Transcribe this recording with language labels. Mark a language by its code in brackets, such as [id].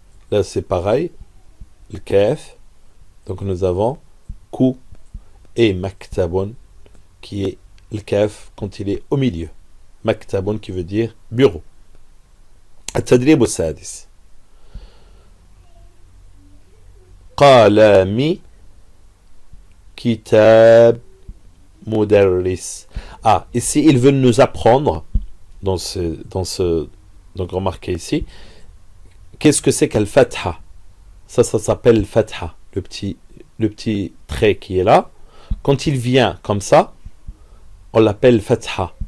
[fr] Là, c'est pareil. Le kaf. Donc, nous avons ku et maktabun qui est le kaf quand il est au milieu. Maktabun qui veut dire bureau. [ar] التدريب السادس قلم كتاب مدرس. [fr] Ah, ici ils veulent nous apprendre donc remarquez ici, qu'est-ce que c'est qu'al fatha? Ça s'appelle fatha, le petit trait qui est là. Quand il vient comme ça, on l'appelle fatha.